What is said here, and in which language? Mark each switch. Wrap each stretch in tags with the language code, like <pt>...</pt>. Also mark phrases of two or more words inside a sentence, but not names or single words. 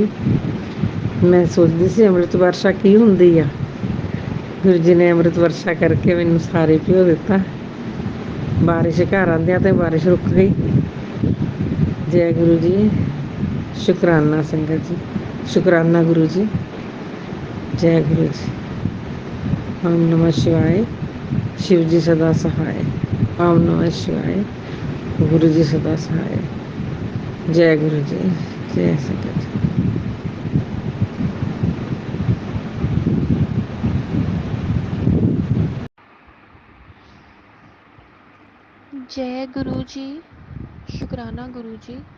<pa>ਮੈਂ ਸੋਚਦੀ ਸੀ ਅੰਮ੍ਰਿਤ ਵਰਖਾ ਕੀ ਹੁੰਦੀ ਆ। ਗੁਰੂ ਜੀ ਨੇ ਅੰਮ੍ਰਿਤ ਵਰਖਾ ਕਰਕੇ ਮੈਨੂੰ ਸਾਰੇ ਭਿਓ ਦਿੱਤਾ। ਬਾਰਿਸ਼ ਘਰ ਆਂਦਿਆਂ ਤੇ ਬਾਰਿਸ਼ ਰੁਕ ਗਈ। ਜੈ ਗੁਰੂ ਜੀ, ਸ਼ੁਕਰਾਨਾ ਸੰਗਤ ਜੀ, ਸ਼ੁਕਰਾਨਾ ਗੁਰੂ ਜੀ। ਜੈ ਗੁਰੂ ਜੀ।</pa> <sa>ओम नमः शिवाय।</sa> <pa>ਸ਼ਿਵ ਜੀ ਸਦਾ ਸਹਾਇ।</pa> <sa>ओम नमः शिवाय।</sa> <pa>ਗੁਰੂ ਜੀ ਸਦਾ ਸਹਾਇ। ਜੈ ਗੁਰੂ ਜੀ, ਜੈ ਸੰਗਤ ਜੀ। ਜੈ ਗੁਰੂ ਜੀ, ਸ਼ੁਕਰਾਨਾ ਗੁਰੂ ਜੀ।</pa>